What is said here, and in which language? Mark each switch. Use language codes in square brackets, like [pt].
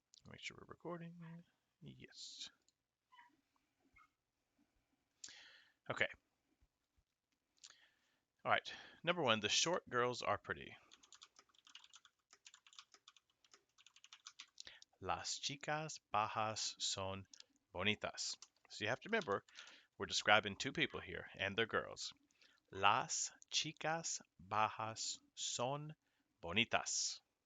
[en] Make sure we're recording. Yes. Okay. All right. Number one, the short girls are pretty. [es] Las chicas bajas son bonitas. [en] So you have to remember, we're describing two people here, and they're girls. [es] Las chicas bajas son bonitas.